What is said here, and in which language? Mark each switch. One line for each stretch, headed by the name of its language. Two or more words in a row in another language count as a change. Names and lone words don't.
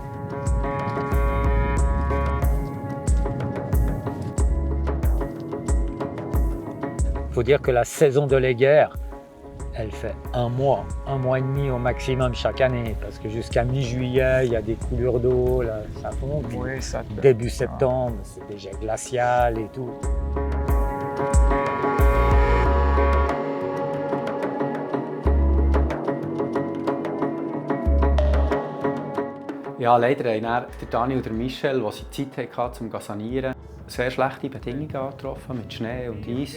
French: Il faut dire que la saison de Léguerre, elle fait un mois et demi au maximum chaque année, parce que jusqu'à mi-juillet, il y a des coulures d'eau, là, ça fond. Puis Oui, ça te- début septembre, c'est déjà glacial et tout.
German: Ja, leider haben dann der Dani und der Michel, als sie Zeit hatten, um zu sanieren, sehr schlechte Bedingungen angetroffen mit Schnee und Eis.